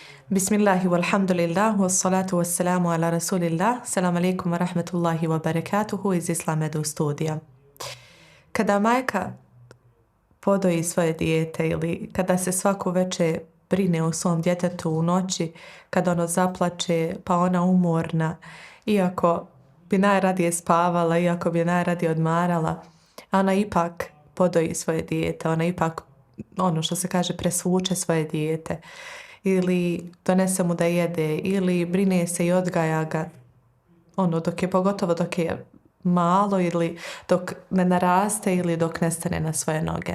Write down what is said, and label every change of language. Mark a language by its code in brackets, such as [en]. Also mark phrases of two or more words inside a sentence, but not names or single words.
[ar] بسم الله والحمد لله، والصلاة والسلام على رسول الله، السلام عليكم ورحمة الله وبركاته [bs] iz Islam Edu studija. Kada majka podoji svoje dijete ili kada se svako večer brine o svom djetetu u noći, kada ono zaplače pa ona umorna, iako bi najradije spavala, iako bi najradije odmarala, ona ipak podoji svoje dijete, ona ipak, ono što se kaže, presvuče svoje dijete ili donese mu da jede ili brine se i odgaja ga pogotovo dok je malo ili dok ne naraste ili dok ne stane na svoje noge.